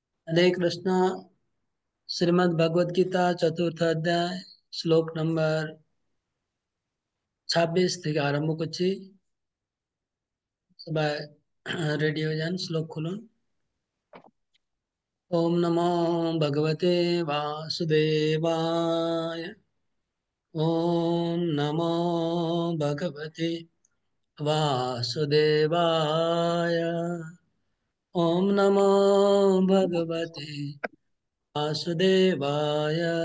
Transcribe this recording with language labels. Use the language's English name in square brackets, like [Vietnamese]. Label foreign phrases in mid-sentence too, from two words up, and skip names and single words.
[Bangla] হরে কৃষ্ণা। শ্রীমদ্ ভগবদ গীতা চতুর্থ অধ্যায় শ্লোক নম্বর 26 থেকে আরম্ভ করছি। সবাই রেডি হয়ে যান, শ্লোক খুলুন। [Sanskrit] ওম নমো ভগবতে বাসুদেবায়। ওম নমো ভগবতে वासुदेवाय। ओम नमो भगवते वासुदेवाय।